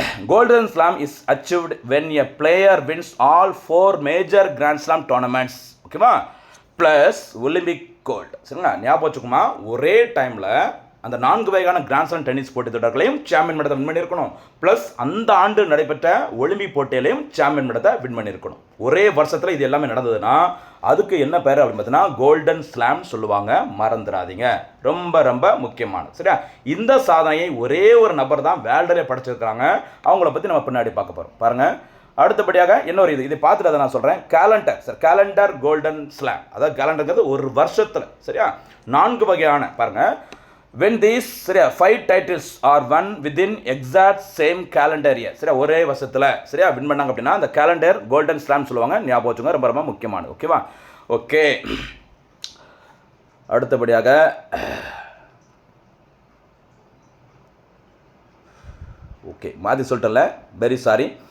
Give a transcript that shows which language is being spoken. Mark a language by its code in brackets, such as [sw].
[en] Golden Slam is achieved when a player wins all 4 major Grand Slam tournaments. [ta] ஓகேவா? Plus Olympic gold. சரிங்களா? ஞாபகம் வச்சுக்குமா, ஒரே டைமில் அந்த 4 வகையான கிராண்ட் ஸ்லாம் டென்னிஸ் போட்டி தொடர்களையும் சாம்பியன் பட்டத்தை வின் பண்ணியிருக்கணும். ப்ளஸ் அந்த ஆண்டு நடைபெற்ற ஒலிம்பிக் போட்டியிலையும் சாம்பியன் பட்டத்தை வின் பண்ணியிருக்கணும். ஒரே வருஷத்தில் இது எல்லாமே நடந்ததுன்னா அதுக்கு என்ன பேர் அப்படின்னு பார்த்தீங்கன்னா கோல்டன் ஸ்லாம் சொல்லுவாங்க, மறந்துடாதீங்க. ரொம்ப முக்கியமானது. சரியா? இந்த சாதனையை ஒரே ஒரு நபர் தான் வேர்ல்டிலே படைச்சிருக்கிறாங்க. அவங்கள பற்றி நம்ம பின்னாடி பார்க்க போகிறோம். பாருங்கள். அடுத்தபடியாக இன்னொரு இதை பார்த்துட்டு அதை நான் சொல்கிறேன். Calendar. Sir, calendar golden slam, அதாவது கேலண்டர்ங்கிறது ஒரு வருஷத்தில். சரியா? 4 வகையான பாருங்கள். [en] when these 5 titles are won within exact same calendar year. [ta] சரியா? ஒரே வருஷத்தில் சரியா வின் பண்ணாங்க அப்படின்னா அந்த கேலண்டர் கோல்டன் ஸ்லாம் சொல்லுவாங்க, ஞாபகம் வச்சுங்க. ரொம்ப முக்கியமானது. ஓகேவா? ஓகே. அடுத்தபடியாக ஓகே மாற்றி சொல்லிட்டல, வெரி சாரி.